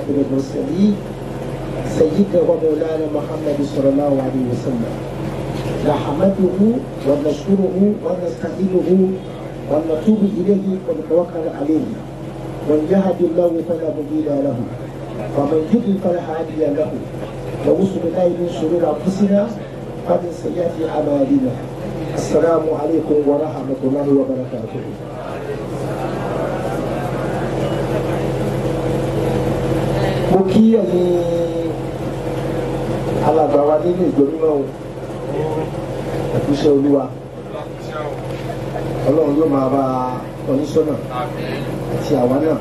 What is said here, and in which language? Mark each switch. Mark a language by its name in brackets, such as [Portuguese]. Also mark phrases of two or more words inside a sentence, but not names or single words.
[Arabic] المرسلين سيدنا ومولانا محمد صلى الله عليه وسلم نحمده ونشكره ونستعينه ونتوب إليه ونتوكل عليه من يهد الله فلا مضل له ومن يضلل فلا هادي له نعوذ بالله من شرور أنفسنا ومن سيئات أعمالنا السلام عليكم ورحمة الله وبركاته. [Yoruba] mo kí ẹ̀yin alàgbà wa nínú ìgbòmímọ́ o ẹ̀kúṣẹ́ olúwa ọlọ́run yóò máa bá oníṣọ́nà àti àwa náà